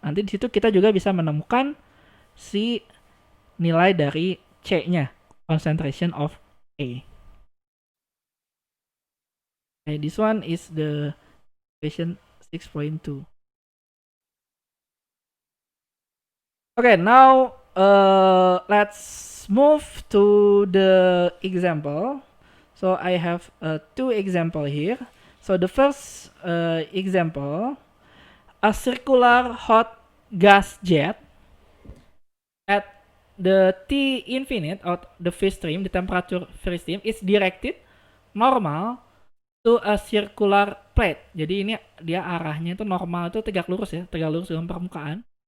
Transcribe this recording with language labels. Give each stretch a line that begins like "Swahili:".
Indonesian: Nanti di situ kita juga bisa menemukan si nilai dari C-nya,
English: concentration of A. Okay, this one is the question 6.2. Okay, now let's move to the example. So I have two example here. So the first example, a circular hot gas jet at the T infinite of the free stream, the temperature free stream is directed normal to a circular plate.
Indonesian: Jadi ini dia arahnya itu normal itu tegak lurus ya, tegak lurus dengan permukaan.